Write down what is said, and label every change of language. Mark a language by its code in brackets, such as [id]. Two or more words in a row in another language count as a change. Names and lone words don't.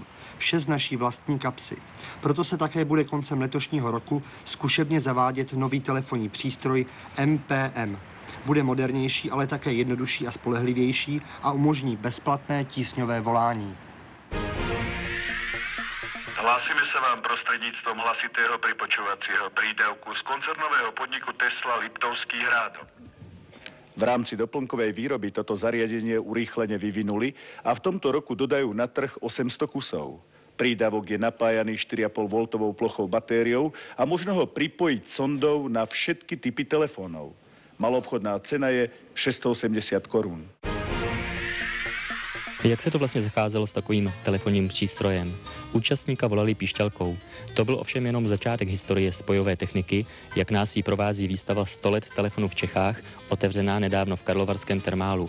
[cs] Vše z naší vlastní kapsy. Proto se také bude koncem letošního roku zkušebně zavádět nový telefonní přístroj MPM. Bude modernější, ale také jednodušší a spolehlivější a umožní bezplatné tísňové volání. Hlásíme se vám prostřednictvím hlasitého připočovacího prídavku z koncernového podniku Tesla Liptovský Hrádok. [sk] V rámci doplnkovej výroby toto zariadenie urýchlene vyvinuli a v tomto roku dodajú na trh 800 kusov. Prídavok je napájaný 4,5 V plochou batériou a možno ho pripojiť sondou na všetky typy telefónov. Maloobchodná cena je 680 korun. [cs] Jak se to vlastně zacházelo s takovým telefonním přístrojem? Účastníka volali píšťalkou. To byl ovšem jenom začátek historie spojové techniky, jak nás jí provází výstava 100 let telefonu v Čechách, otevřená nedávno v karlovarském Termálu.